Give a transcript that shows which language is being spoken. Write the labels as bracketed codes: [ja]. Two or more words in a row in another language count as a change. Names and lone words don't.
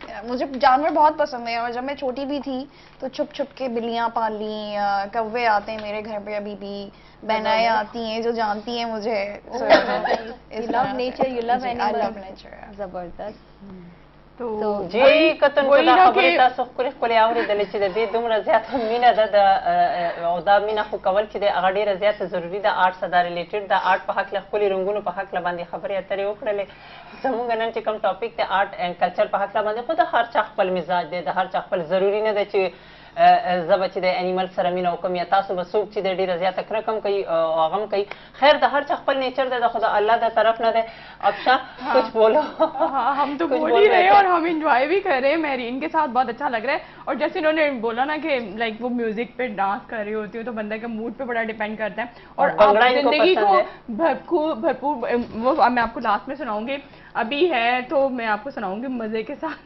[ur] مجھے جانور بہت پسند ہیں، اور جب میں چھوٹی بھی تھی تو چھپ چھپ کے بلیاں پال لی، کوے آتے ہیں میرے گھر پہ ابھی بھی، بہنائیں آتی ہیں جو جانتی ہیں مجھے. [en] you love nature, you love animals. زبردست. [ur] تو [ps] جی کتن کو دا خبرې تاسو خپلې اورېدلې چې د دې دومره زیاته مینه ده او دا مینه خو کول چې دی هغه ډېره زیاته ضروري ده. آرټ سره دا ریلیټډ ده، آرټ په هکله خپلې رنګونو په هکله باندې خبرې اترې وکړلې. زمونږ نن چې کوم ټاپک دی [en] art and culture [ps] په هکله باندې، خو د هر چا خپل مزاج دی، د هر چا خپل ضروري نه ده چې زه به چې د انیمل سره مینه وکړم یا تاسو به څوک چې دی ډېره زیاته کرکه هم کوي او هغه هم کوي. خیر د هر چا خپل نیچر دی، د خو د الله د طرف نه دی. [ur] ابشا کچھ بولو. ہم تو بول ہی رہے ہیں اور ہم انجوائے بھی کر رہے ہیں. مہرین کے ساتھ بہت اچھا لگ رہا ہے، اور جیسے انہوں نے بولا نا کہ لائک وہ میوزک پہ ڈانس کر رہی ہوتی ہوں تو بندے کے موڈ پہ بڑا ڈیپینڈ کرتا ہے. اور زندگی کو بھرپور وہ میں آپ کو لاسٹ میں سناؤں گی، ابھی ہے تو میں آپ کو سناؤں گی مزے کے ساتھ.